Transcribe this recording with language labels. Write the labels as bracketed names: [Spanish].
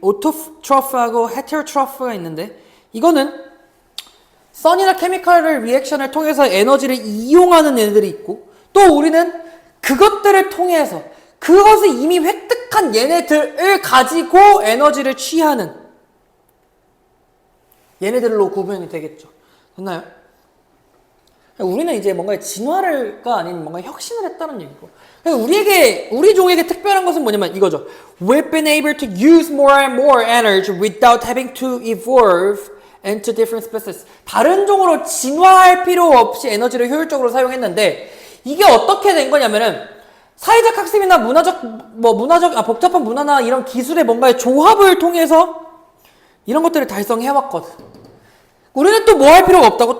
[Korean] 오토트로프하고 헤테로트로프가 있는데 이거는 선이나 케미컬을 리액션을 통해서 에너지를 이용하는 애들이 있고 또 우리는 그것들을 통해서 그것을 이미 획득한 얘네들을 가지고 에너지를 취하는 얘네들로 구분이 되겠죠. 됐나요? 우리는 이제 뭔가 진화를가 아닌 뭔가 혁신을 했다는 얘기고 우리 종에게 특별한 것은 뭐냐면 이거죠. [English] We've been able to use more and more energy without having to evolve into different species. [Korean] 다른 종으로 진화할 필요 없이 에너지를 효율적으로 사용했는데 이게 어떻게 된 거냐면은 사회적 학습이나 복잡한 문화나 이런 기술의 뭔가의 조합을 통해서 이런 것들을 달성해왔거든. 우리는 또 뭐 할 필요가 없다고?